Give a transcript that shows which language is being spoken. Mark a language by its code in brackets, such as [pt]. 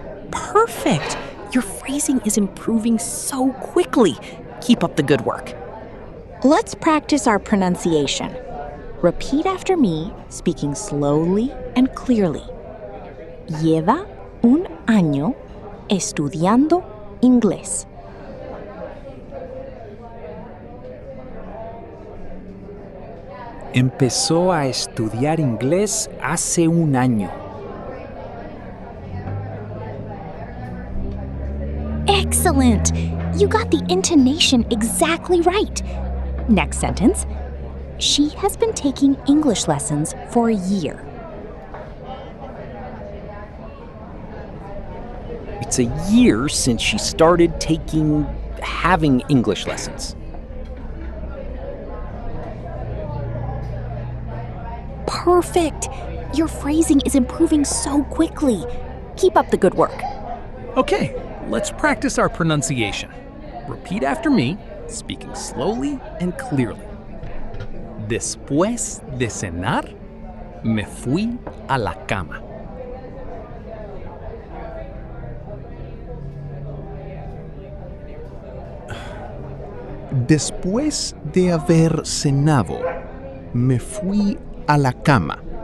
[en] Perfect! Your phrasing is improving so quickly. Keep up the good work. Let's practice our pronunciation. Repeat after me, speaking slowly and clearly. [es] Lleva un año estudiando inglés. Empezó a estudiar inglés hace un año. [en] Excellent! You got the intonation exactly right. Next sentence. She has been taking English lessons for a year. It's a year since she started having English lessons. Perfect! Your phrasing is improving so quickly. Keep up the good work. Okay, let's practice our pronunciation. Repeat after me, speaking slowly and clearly. [es] Después de cenar, me fui a la cama. Después de haber cenado, me fui a la cama.